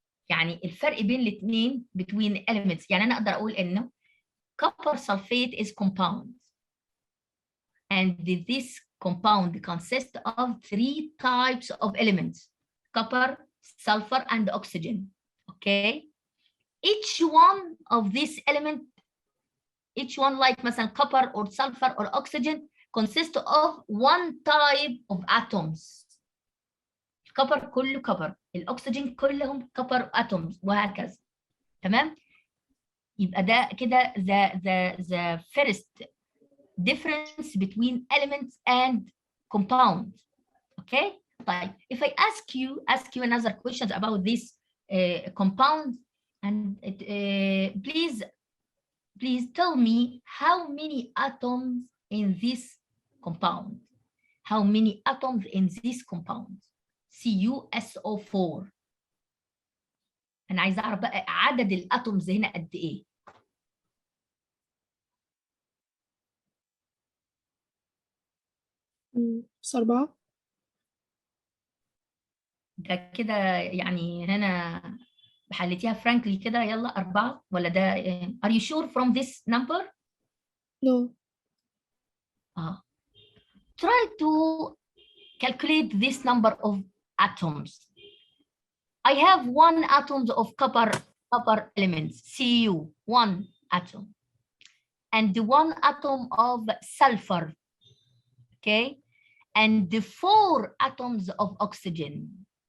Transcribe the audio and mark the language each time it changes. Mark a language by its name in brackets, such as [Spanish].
[Arabic] يعني الفرق بين الاثنين [English] between elements. [Arabic] يعني أنا أقدر أقول إنه [English] copper sulfate is compound, and this compound consists of 3 types of elements: copper, sulfur, and oxygen. Okay, each one of these elements, each one like [Arabic] مثلا [English] copper or sulfur or oxygen, consists of one type of atoms. [Arabic] الكبر كله كبر، الاكسجين كلهم كبر اتومز، وهكذا. تمام؟ يبقى ده كده [English] the first difference between elements and compound. Okay? [Arabic] طيب, [English] if I ask you another questions about this compound, and please tell me how many atoms in this compound. How many atoms in this compound? CuSO4. [Arabic] أنا عايزة أعرف بقى عدد الأتومز هنا قد إيه؟ بس 4. ده كده يعني هنا حليتيها فرانكلي كده، يلا 4 ولا ده [English] are you sure from this number؟ No. Try to calculate this number of atoms. I have 1 atom of copper elements, Cu, 1 atom, and 1 atom of sulfur, okay, and the 4 atoms of oxygen.